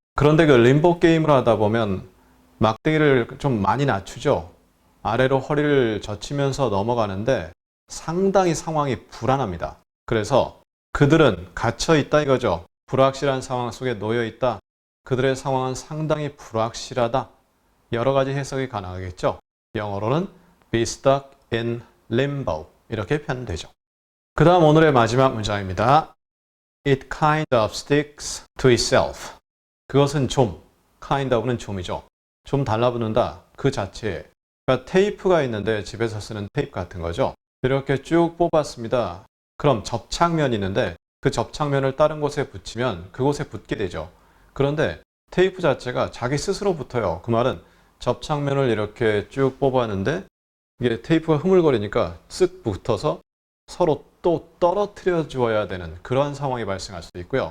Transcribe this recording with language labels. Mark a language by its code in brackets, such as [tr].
[ko] 그런데 그 림보 게임을 하다 보면 막대기를 좀 많이 낮추죠. 아래로 허리를 젖히면서 넘어가는데 상당히 상황이 불안합니다. 그래서 그들은 갇혀 있다 이거죠. 불확실한 상황 속에 놓여 있다. 그들의 상황은 상당히 불확실하다. 여러 가지 해석이 가능하겠죠. 영어로는 [en] be stuck in limbo [ko] 이렇게 표현되죠. 그 다음 오늘의 마지막 문장입니다. [en] It kind of sticks to itself. [ko] 그것은 좀, kind of는 좀이죠. 좀 달라붙는다. 그 자체에. 그러니까 테이프가 있는데 집에서 쓰는 테이프 같은 거죠. 이렇게 쭉 뽑았습니다. 그럼 접착면이 있는데 그 접착면을 다른 곳에 붙이면 그곳에 붙게 되죠. 그런데 테이프 자체가 자기 스스로 붙어요. 그 말은 접착면을 이렇게 쭉 뽑았는데 이게 테이프가 흐물거리니까 쓱 붙어서 서로 또 떨어뜨려 주어야 되는 그런 상황이 발생할 수도 있고요.